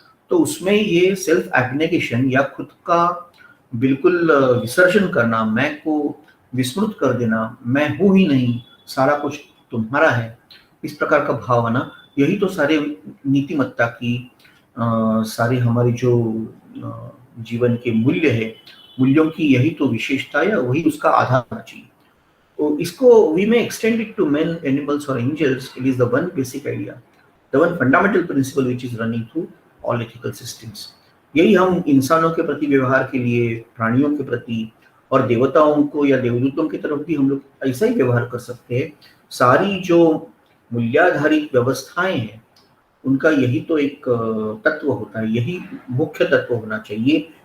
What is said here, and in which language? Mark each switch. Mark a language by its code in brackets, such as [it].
[hi] तो उसमें ये सेल्फ एब्नेगेशन या खुद का बिल्कुल विसर्जन करना, मैं को विस्मृत कर देना, मैं हूं ही नहीं, सारा कुछ तुम्हारा है, इस प्रकार का भाव आना, यही तो सारे नीतिमत्ता की सारे हमारी जो जीवन के मूल्य है, मूल्यों की यही तो विशेषता है, वही उसका आधार होना चाहिए। तो इसको [en] we may extend it to men, animals or angels. It is the one basic idea, the one fundamental principle which is running through all ethical systems. [hi] यही हम इंसानों के प्रति व्यवहार के लिए, प्राणियों के प्रति और देवताओं को या देवदूतों की तरफ भी हम लोग ऐसा ही व्यवहार कर सकते हैं। सारी जो मूल्याधारित व्यवस्थाएं हैं, उनका यही तो एक तत्व होता है, यही मुख्य तत्व होना चाहिए